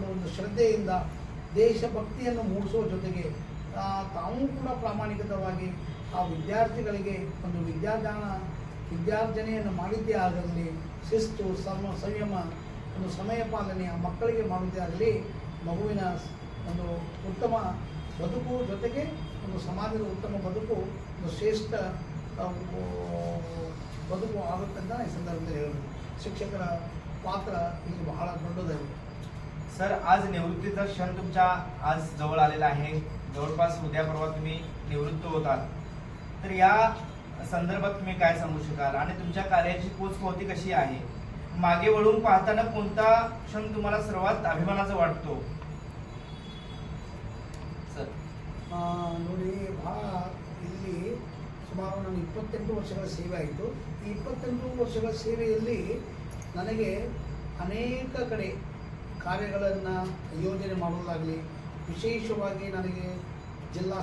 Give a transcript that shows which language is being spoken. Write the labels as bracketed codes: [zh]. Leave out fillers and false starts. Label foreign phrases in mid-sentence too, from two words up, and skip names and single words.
[kn] ಒಂದು ಶ್ರದ್ಧೆಯಿಂದ ದೇಶಭಕ್ತಿಯನ್ನು ಮೂಡಿಸುವ ಜೊತೆಗೆ ತಾವು ಕೂಡ ಪ್ರಾಮಾಣಿಕವಾಗಿ ಆ ವಿದ್ಯಾರ್ಥಿಗಳಿಗೆ ಒಂದು ವಿದ್ಯಾರ್ಜನೆಯನ್ನು ಮಾಡಿದ್ದೇ ಆಗಲಿ, ಶಿಸ್ತು ಸಂಯಮ ಒಂದು ಸಮಯ ಪಾಲನೆ ಆ ಮಕ್ಕಳಿಗೆ ಮಾಡುವುದೇ ಆಗಲಿ ಮಗುವಿನ ಒಂದು ಉತ್ತಮ ಬದುಕು ಜೊತೆಗೆ ಒಂದು ಸಮಾಜದ ಉತ್ತಮ ಬದುಕು ಒಂದು ಶ್ರೇಷ್ಠ ಬದುಕು ಆಗುತ್ತೆ ಈ ಸಂದರ್ಭದಲ್ಲಿ ಹೇಳೋದು. ಶಿಕ್ಷಕರ ಪಾತ್ರ ಇಲ್ಲಿ ಬಹಳ ದೊಡ್ಡದಾಗಿದೆ. [mr] सर आज निवृत्तीचा क्षण तुमच्या आज जवळ आलेला आहे. जवळपास उद्या परवा तुम्ही निवृत्त होताल, तर या संदर्भात तुम्ही काय सांगू शकाल आणि तुमच्या कार्याची पोचपावती कशी आहे? मागे वळून पाहताना कोणता क्षण तुम्हाला सर्वात अभिमानाचा वाटतो? [kn] ಸರ್ ನೋಡಿ, ಭಾಳ ಇಲ್ಲಿ ಸುಮಾರು ನಾನು 28 ವರ್ಷಗಳ ಸೇವೆ ಆಯಿತು. ಈ 28 ವರ್ಷಗಳ ಸೇವೆಯಲ್ಲಿ ನನಗೆ ಅನೇಕ ಕಡೆ ಕಾರ್ಯಗಳನ್ನು ಯೋಜನೆ ಮಾಡೋದಾಗಲಿ, ವಿಶೇಷವಾಗಿ ನನಗೆ ಜಿಲ್ಲಾ